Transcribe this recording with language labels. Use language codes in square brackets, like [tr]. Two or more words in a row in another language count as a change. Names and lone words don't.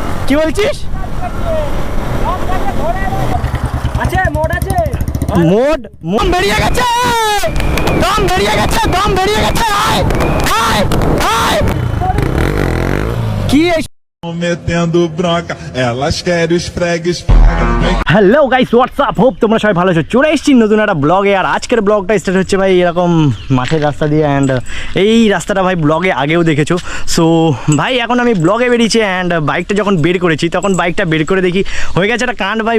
[bn] কি বলছিস? আছে মোড আছে, মোড মোম বেরিয়ে গেছে, দম বেরিয়ে গেছে, দম বেরিয়ে গেছে। আয় আয় আয়, কি [pt] metendo bronca, elas querem os fregues. [en] hello guys, what's up, [bn] হোপ তোমরা সবাই ভালো আছো। চলে এসেছি নতুন একটা ব্লগে। আর আজকের ব্লগটা স্টার্ট হচ্ছে ভাই এরকম মাঠের রাস্তা দিয়ে। অ্যান্ড এই রাস্তাটা ভাই ব্লগে আগেও দেখেছো। সো ভাই এখন আমি ব্লগে বেরিয়েছি। অ্যান্ড বাইকটা যখন বের করেছি তখন বাইকটা বের করে দেখি হয়ে গেছে একটা কাণ্ড ভাই।